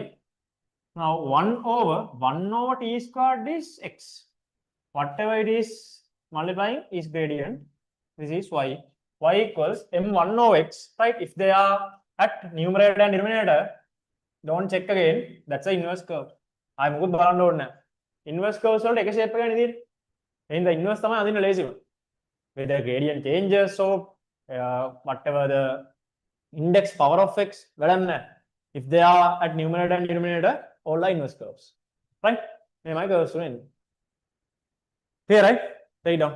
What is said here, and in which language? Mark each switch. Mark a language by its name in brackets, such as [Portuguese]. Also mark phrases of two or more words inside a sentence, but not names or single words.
[English] Now, 1 over t squared is x. Whatever it is multiplying is gradient. This is y. Y equals m1 over x, right? If they are at numerator and denominator, don't check again. That's an inverse curve. I'm good [Sinhala] බලන්න ඕනේ නැහැ. [English] Inverse curves [Sinhala] වලට එක [English] shape [Sinhala] එකයි තියෙන්නේ. එහෙනම් inverse තමයි අදින්න [English] lazy one. Whether gradient changes or whatever the index power of x, [Sinhala] වැඩක් නැහැ. [English] If they are at numerator and denominator, all are inverse curves. Right? [Sinhala] මේමයි curves වල එන්නේ. [English] Clear, right? Take it down.